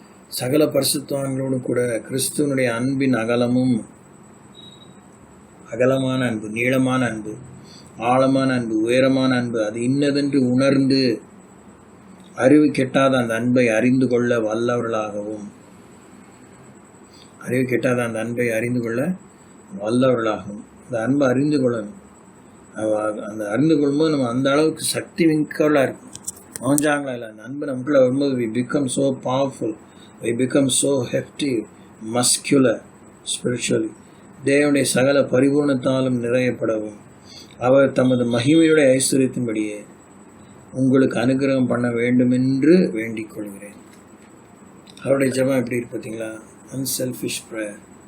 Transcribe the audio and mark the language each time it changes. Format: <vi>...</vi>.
<ta>சகல பரிசுத்தவான்களோடும் கூட கிறிஸ்துவனுடைய அன்பின் அகலமும், அகலமான அன்பு, நீளமான அன்பு, ஆழமான அன்பு, உயரமான அன்பு, அது இன்னதென்று உணர்ந்து அறிவு கெட்டாத அந்த அன்பை அறிந்து கொள்ள வல்லவர்களாகவும், அறிவு கெட்டாத அந்த அன்பை அறிந்து கொள்ள வல்லவர்களாகவும், அந்த அன்பை அறிந்து கொள்ளணும். அந்த அறிந்து கொள்ளும்போது நம்ம அந்த அளவுக்கு சக்தி மிக்கவர்களாக இருக்கும். மோஞ்சாங்களா இல்லை, அந்த அன்பு நமக்குள்ளே வரும்போது</ta> <en>we become so powerful, we become so hefty, muscular spiritually.</en> <ta>தேவனுடைய சகல பரிபூர்ணத்தாலும் நிறையப்படவும் அவர் தமது மகிமையுடைய ஐஸ்வர்யத்தின்படியே உங்களுக்கு அனுகிரகம் பண்ண வேண்டும் என்று வேண்டிக் கொள்கிறேன். அவருடைய ஜெபம் எப்படி இருக்கு பார்த்தீங்களா? Unselfish prayer.</ta>